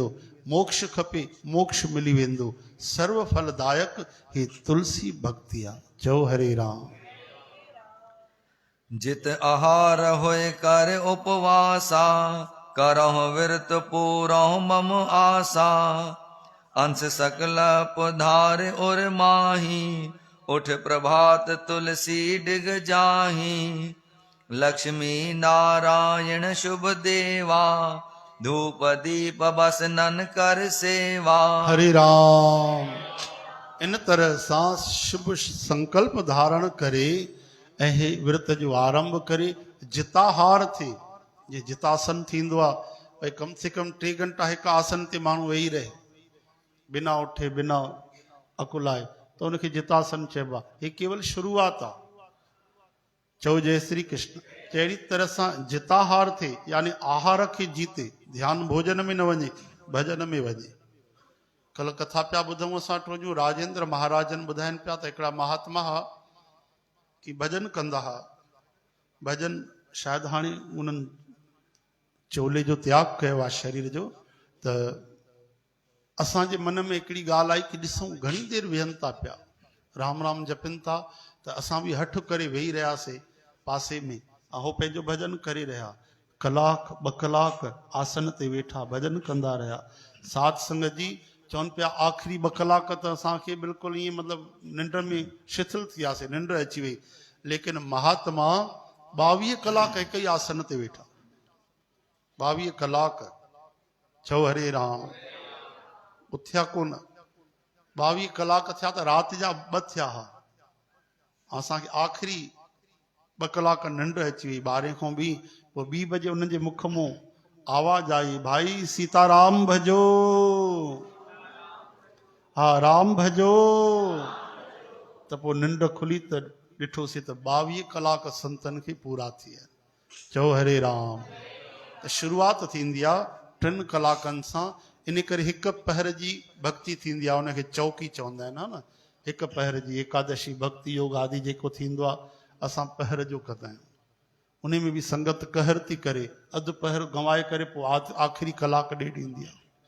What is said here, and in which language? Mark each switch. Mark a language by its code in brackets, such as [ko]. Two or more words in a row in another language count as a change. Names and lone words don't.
[sd] मोक्ष खपे, मोक्ष मिली वेंदो। सर्व फलदायक हे तुलसी भक्ति आहे। चओ हरे राम। [hi] जित आहार होय कर उपवासा, करहु व्रत पूरहु मम आशा। अंश सकल पधार उर माही, उठ प्रभात तुलसी डिग जाही। लक्ष्मी नारायण शुभ देवा, धूप दीप बस नन कर सेवा। [sd] हरे राम। इन तरह सां शुभ संकल्प धारण करे ऐं हे व्रत जो आरंभ करे जिताहार थिए। जे जितासन थींदो आहे भई कम से कम 3 घंटा हिकु आसन ते माण्हू वेही रहे बिना उठे बिना अकुलाए, त उनखे जितासन चइबो आहे। हे केवल शुरूआत आहे। चओ जय श्री कृष्ण। अहिड़ी तरह सां जिताहार थिए, यानी आहार खे जीते, ध्यानु भोजन में न वञे, भजन में वञे। कल कथा पिया ॿुधूं असां टियों, राजेंद्र महाराजन ॿुधाइनि पिया त हिकिड़ा महात्मा हुआ कि भजन कंदा हुआ। भजन शायदि हाणे उन्हनि चोले जो त्याग कयो आहे शरीर जो। त असांजे मन में हिकिड़ी ॻाल्हि आई कि ॾिसूं घणी देरि वेहनि था पिया, राम राम जपनि था, त असां बि हठ करे वेही रहियासीं पासे में, ऐं हो पंहिंजो भजन करे रहिया। कलाक 2 कलाक आसन ते वेठा भजन कंदा रहिया। साध संगत जी चवनि पिया आख़िरी 2 कलाक त असांखे बिल्कुलु ईअं मतिलबु निंड में शिथिल थी वियासीं, निंड अची वई। लेकिन महात्मा 22 कलाक हिक ई आसन ते वेठा, 22 कलाक। चओ हरे राम। उथिया कोन। 22 कलाक थिया त राति जा 2 थिया हा। असांखे आख़िरी 2 कलाक निंड अची वई 12 खां बि। पोइ 2 बजे उन्हनि जे मुख मां आवाज़ आई, भाई सीताराम भजो, हा राम भजो। त पोइ निंड खुली त ॾिठोसीं त 22 कलाक संतनि खे पूरा थी विया। चओ हरे राम। त शुरूआत थींदी आहे 3 कलाकनि सां। इन करे 1 पहर जी भक्ति थींदी आहे, उनखे चौकी चवंदा आहिनि, हा न। 1 पहर जी एकादशी भक्ति योग आदि जेको थींदो आहे असां पहर जो कंदा आहियूं। उन में बि संगत कहर थी करे, अधु पहर गंवाए करे पोइ आख़िरी कलाक ॾेढ ईंदी आहे।